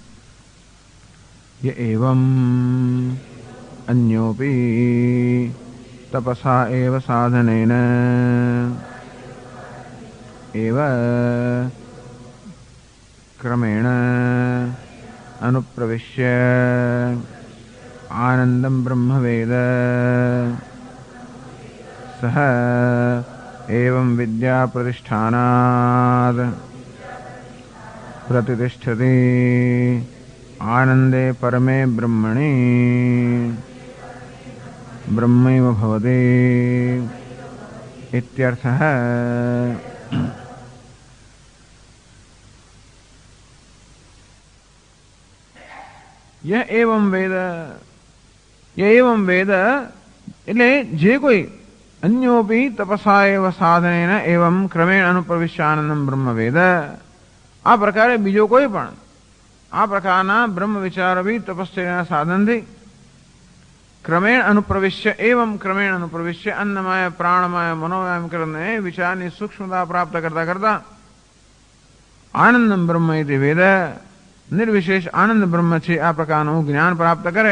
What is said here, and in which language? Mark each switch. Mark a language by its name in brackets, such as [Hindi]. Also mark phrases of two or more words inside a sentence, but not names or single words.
[Sanskrit] ય એવમ અન્યોપી તપસા એવ સાધનેન એવ ક્રમેણ અનુપ્રવિશ્ય આનંદમ બ્રહ્મવેદ સહ એવં વિદ્યા પ્રતિષ્ઠાનાદ प्रतिष्ठति आनंदे परमे ब्रह्मणि ब्रह्मैव भवति इत्यर्थः. यह एवं वेद, यह एवं वेद [Gujarati] એટલે જે કોઈ [Sanskrit] અન્યોપી તપસા એવ સાધનેન એવં ક્રમેણ અનુપ્રવિશ્ય આનંદમ બ્રહ્મવેદ. [Gujarati] આ પ્રકારે બીજો કોઈ પણ આ પ્રકારના બ્રહ્મ વિચારો બી તપશ્ચર્યાના સાધનથી [Sanskrit] ક્રમેણ અનુપ્રવિશ્ય એવં ક્રમેણ અનુપ્રવિશ્ય [Gujarati] અન્નમય પ્રાણમય મનોમય કરીને વિચારની સૂક્ષ્મતા પ્રાપ્ત કરતા કરતા [Sanskrit] આનંદમ બ્રહ્મ ઇતિ વેદ, [Gujarati] નિર્વિશેષ આનંદ બ્રહ્મ છે આ પ્રકારનું જ્ઞાન પ્રાપ્ત કરે.